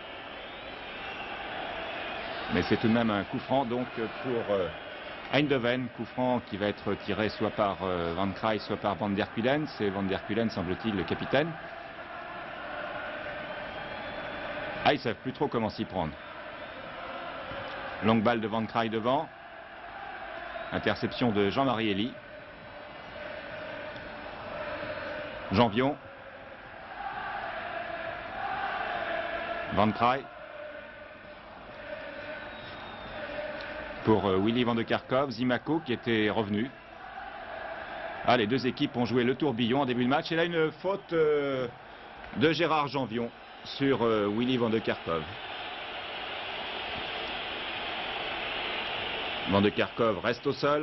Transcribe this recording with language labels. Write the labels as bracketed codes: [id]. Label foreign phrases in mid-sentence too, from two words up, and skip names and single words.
[fr] Mais c'est tout de même un coup franc donc pour Eindhoven, coup franc qui va être tiré soit par Van Kraai, soit par Van der Kuilen. C'est Van der Kuilen, semble-t-il, le capitaine. Ah, ils ne savent plus trop comment s'y prendre. Longue balle de Van Kraai devant. Interception de Jean-Marie Elie. Janvion. Van Kraai. Pour Willy Van de Kerkhove, Zimaco qui était revenu. Ah, les deux équipes ont joué le tourbillon en début de match. Et là, une faute de Gérard Janvion sur Willy Van de Kerkhove. Van de Kerkhove reste au sol.